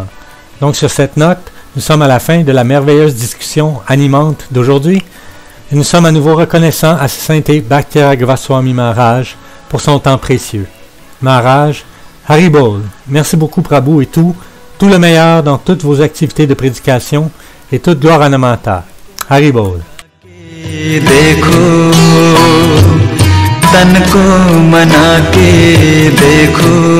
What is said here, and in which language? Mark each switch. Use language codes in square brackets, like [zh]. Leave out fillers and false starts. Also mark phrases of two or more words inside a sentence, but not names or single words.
[fr] Donc sur cette note, nous sommes à la fin de la merveilleuse discussion animante d'aujourd'hui et nous sommes à nouveau reconnaissants à sa sainteté Bhakti-Raghava Swami Maharaj pour son temps précieux. Maharaj, Haribol, merci beaucoup Prabhu et tout le meilleur dans toutes vos activités de prédication et toute gloire à Namata. Haribol. [hi] तन को मना के देखो